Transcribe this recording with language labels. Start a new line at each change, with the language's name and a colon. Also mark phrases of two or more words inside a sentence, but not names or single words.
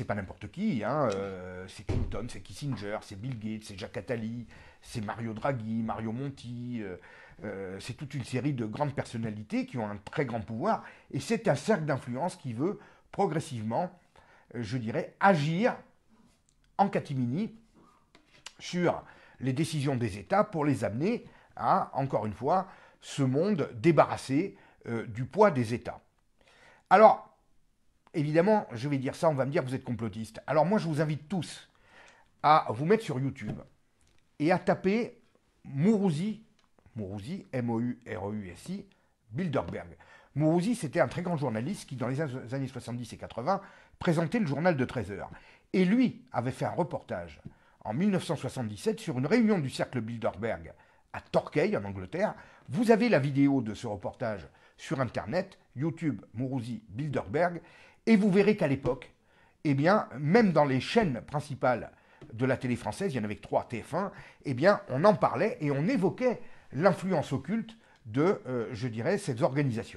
French: pas n'importe qui, hein, c'est Clinton, c'est Kissinger, c'est Bill Gates, c'est Jacques Attali, c'est Mario Draghi, Mario Monti, c'est toute une série de grandes personnalités qui ont un très grand pouvoir, et c'est un cercle d'influence qui veut progressivement, je dirais, agir en catimini sur les décisions des États pour les amener à, encore une fois, ce monde débarrassé du poids des États. Alors, évidemment, je vais dire ça, on va me dire que vous êtes complotistes. Alors moi, je vous invite tous à vous mettre sur YouTube et à taper Mourouzi, M-O-U-R-O-U-S-I, Bilderberg. Mourouzi, c'était un très grand journaliste qui, dans les années 70 et 80, présentait le journal de 13 heures. Et lui avait fait un reportage en 1977 sur une réunion du cercle Bilderberg à Torquay, en Angleterre. Vous avez la vidéo de ce reportage sur Internet, YouTube Mourouzi Bilderberg, et vous verrez qu'à l'époque, eh bien, même dans les chaînes principales de la télé française, il y en avait que 3, TF1, eh bien, on en parlait et on évoquait l'influence occulte de, je dirais, ces organisations.